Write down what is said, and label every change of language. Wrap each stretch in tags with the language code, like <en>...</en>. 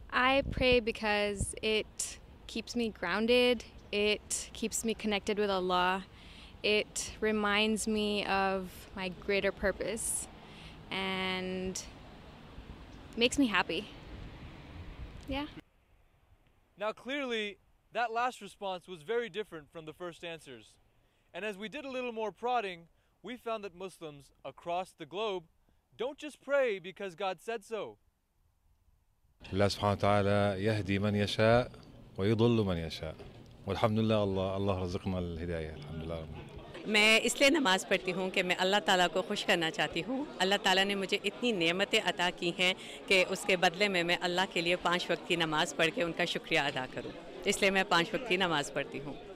<en>I pray because it keeps me grounded, it keeps me connected with Allah, it reminds me of my greater purpose, and makes me happy. Yeah. Now clearly, that last response was very different from the first answers. And as we did a little more prodding, we found that Muslims across the globe don't just pray because God said so.</en> <ar>الله سبحانه وتعالى يهدي من يشاء ويضل من يشاء والحمد لله الله رزقنا الهداية الحمد لله.</ar> <hi>मैं इसलिए नमाज़ पढ़ती हूँ कि मैं अल्लाह ताला को खुश करना चाहती हूँ। अल्लाह ताला ने मुझे इतनी नेमतें अता की हैं कि उसके बदले में मैं अल्लाह के लिए 5 वक्त की नमाज़ पढ़ के उनका शुक्रिया अदा करूँ। इसलिए मैं 5 वक्त की नमाज़ पढ़ती हूँ.</hi>